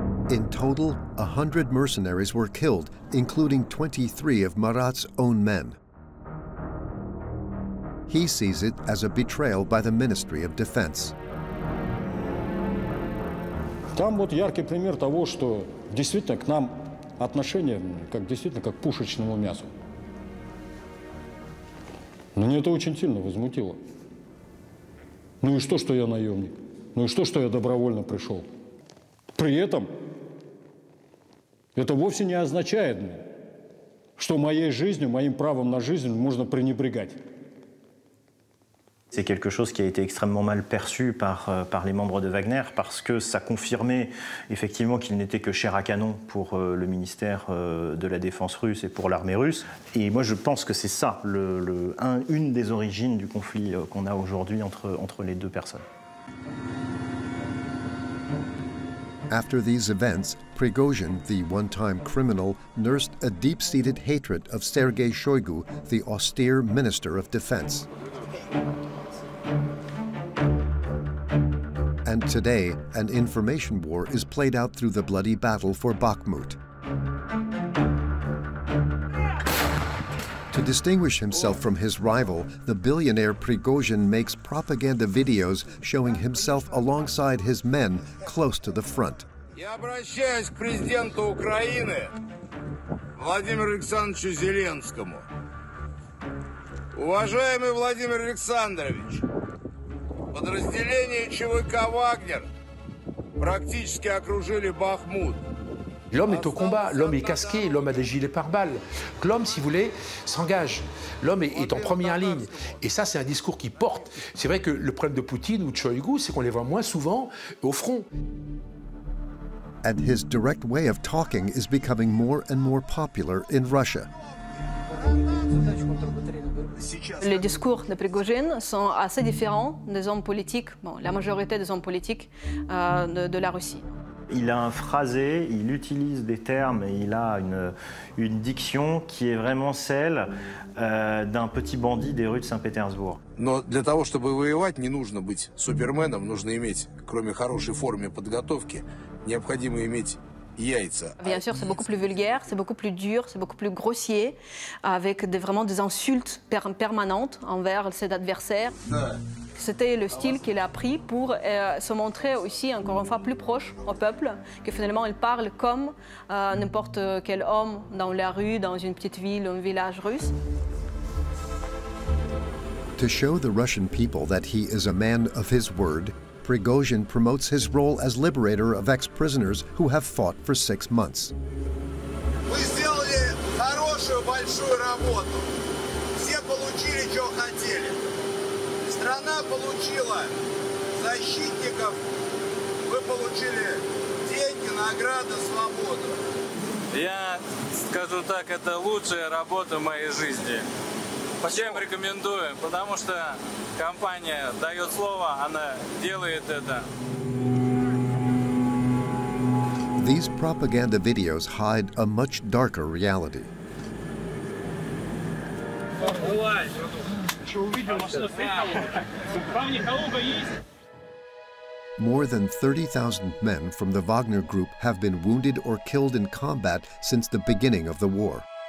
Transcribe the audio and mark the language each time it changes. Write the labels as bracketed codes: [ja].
[en] In total, 100 mercenaries were killed, including 23 of Marat's own men. He sees it as a betrayal by the Ministry of Defense. [ru] Там вот яркий пример того, что действительно к нам отношение действительно как к пушечному мясу. Меня это очень сильно возмутило. Ну и что я наемник? Ну и что я добровольно пришел? При этом это вовсе не означает, что моей жизнью, моим правом на жизнь можно пренебрегать. [fr] C'est quelque chose qui a été extrêmement mal perçu par les membres de Wagner parce que ça confirmait effectivement qu'il n'était que chair à canon pour le ministère de la Défense russe et pour l'armée russe. Et moi je pense que c'est ça une des origines du conflit qu'on a aujourd'hui entre les deux personnes. [en] After these events, Prigozhin, the one-time criminal, nursed a deep-seated hatred of Sergei Shoigu, the austere Minister of Defense. And today, an information war is played out through the bloody battle for Bakhmut. To distinguish himself from his rival, the billionaire Prigozhin makes propaganda videos showing himself alongside his men close to the front. [ru] Я обращаюсь к президенту Украины Владимиру Александровичу Зеленскому. Уважаемый Владимир Александрович, подразделения ЧВК «Вагнер» практически окружили Бахмут. [fr] L'homme est au combat, l'homme est casqué, l'homme a des gilets pare-balles. L'homme, si vous voulez, s'engage. L'homme est en première ligne. Et ça, c'est un discours qui porte. C'est vrai que le problème de Poutine ou de Shoigu, c'est qu'on les voit moins souvent au front. [en] And his direct way of talking is becoming more and more popular in Russia. [fr] Les discours de Prigozhin sont assez différents des hommes politiques, la majorité des hommes politiques de la Russie. Il a un phrasé, il utilise des termes et il a une diction qui est vraiment celle d'un petit bandit des rues de Saint-Pétersbourg. [ru] Но для того, чтобы воевать, не нужно быть суперменом, нужно иметь, кроме хорошей формы подготовки, необходимо иметь яйца. [fr] Bien sûr, c'est beaucoup plus vulgaire, c'est beaucoup plus dur, c'est beaucoup plus grossier, avec vraiment des insultes permanentes envers ses adversaires. C'était le style qu'il a pris pour se montrer aussi, encore une fois, plus proche au peuple, que finalement il parle comme n'importe quel homme dans la rue, dans une petite ville, un village russe. [en] To show the Russian people that he is a man of his word, Prigozhin promotes his role as liberator of ex-prisoners who have fought for 6 months. [ru] Вы сделали хорошую, большую работу. Все получили, что хотели. Страна получила защитников, вы получили деньги, награды, свободу. Я скажу так, это лучшая работа в моей жизни. Всем рекомендую, потому что компания дает слово, она делает это. [en] These propaganda videos hide a much darker reality. More than 30,000 men from the Wagner Group have been wounded or killed in combat since the beginning of the war.